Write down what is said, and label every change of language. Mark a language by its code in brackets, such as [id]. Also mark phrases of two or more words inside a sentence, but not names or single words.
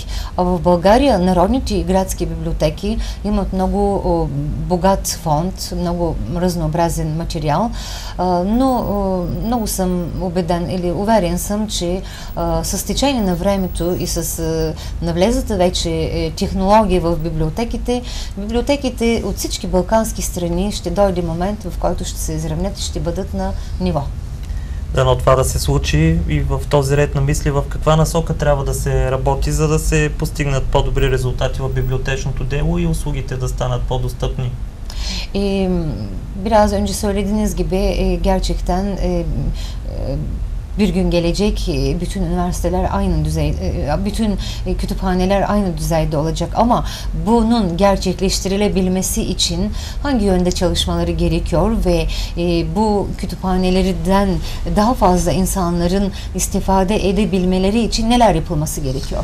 [bg] А в България народните и градски библиотеки имат много богат фонд, много разнообразен материал, но много съм убеден или уверен съм, че с течение на времето и с навлезата вече технология в библиотеките от всички балкански страни ще дойде момент, в който ще се изравнят и ще бъдат на ниво. Дано това да се случи и в този ред на мисли, в каква насока трябва да се работи, за да се постигнат по-добри резултати в библиотечното дело и услугите да станат по-достъпни. [tr] Biraz önce söylediğiniz gibi gerçekten bir gün gelecek bütün üniversiteler aynı düzeyde, bütün kütüphaneler aynı düzeyde olacak ama bunun gerçekleştirilebilmesi için hangi yönde çalışmaları gerekiyor ve bu kütüphanelerden daha fazla insanların istifade edebilmeleri için neler yapılması gerekiyor?